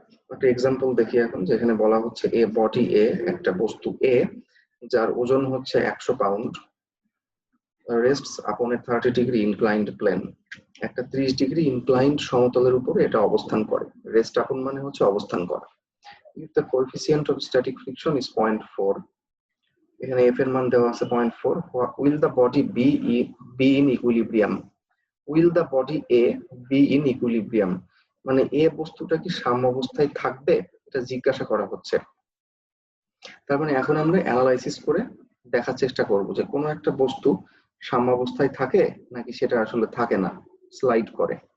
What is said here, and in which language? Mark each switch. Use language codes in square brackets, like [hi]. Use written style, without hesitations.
[bn] একটা এক্সাম্পল দেখি এখন, যেখানে বলা হচ্ছে এ বডি এ, একটা বস্তু এ যার ওজন হচ্ছে 100 পাউন্ড, [en] Rests upon a 30 degree inclined plane. [bn] একটা 30 ডিগ্রি ইনক্লাইন্ড সমতলের উপরে এটা অবস্থান করে। রেস্ট আপন মানে হচ্ছে অবস্থান করা। [en] if the coefficient of static friction is 0.4, [bn] এখানে f এর মান দেওয়া আছে 0.4, [en] will the body be in equilibrium? will the body a be in equilibrium [bn] মানে এ বস্তুটা কি সাম্য অবস্থায় থাকবে, এটা জিজ্ঞাসা করা হচ্ছে। তার মানে এখন আমরা অ্যানালাইসিস করে দেখার চেষ্টা করব যে কোনো একটা বস্তু সাম্য অবস্থায় থাকে নাকি সেটা আসলে থাকে না, স্লাইড করে।